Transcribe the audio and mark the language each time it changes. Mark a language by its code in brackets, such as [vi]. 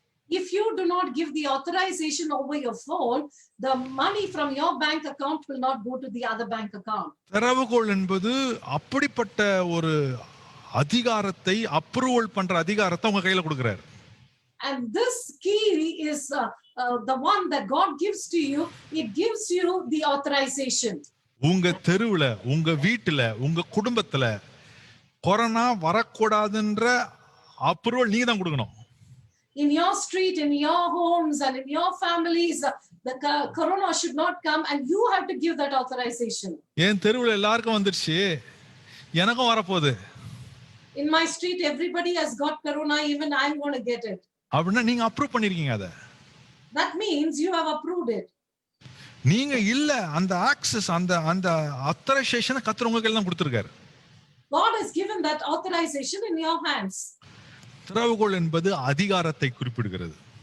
[en] If you do not give the authorization over your phone, the money from your bank account will not go to the other bank account. [ta] திறவுகோல் என்பது அப்படிப்பட்ட ஒரு அதிகாரத்தை, approval பண்ற அதிகாரத்தை உங்க கையில கொடுக்கிறார். [en] And this key is the one that God gives to you. It gives you the authorization. [ta] உங்க தெருவுல, உங்க வீட்டுல, உங்க குடும்பத்துல கொரோனா வரக்கூடாதுன்ற அப்ரூவல் நீங்க தான் கொடுக்கணும். [en] In your street, in your homes, and in your families, the corona should not come, and you have to give that authorization. [ta] என் தெருவுல எல்லாருக்கும் வந்துருச்சு, எனக்கும் வரப்போகுது. [en] In my street, everybody has got corona, even I'm going to get it. [ta] அப்படின்னா நீங்க approve பண்ணிருக்கீங்க. அத [en] That means you have approved it. [ta] நீங்க இல்ல, அந்த ஆக்சஸ், அந்த அந்த ஆத்தரைசேஷனை கர்த்தர் உங்க கையில தான் கொடுத்திருக்காரு. [en] God has given that authorization in your hands. [ta] திறவுகோல் என்பது அதிகாரத்தை குறிப்பிடுகிறது.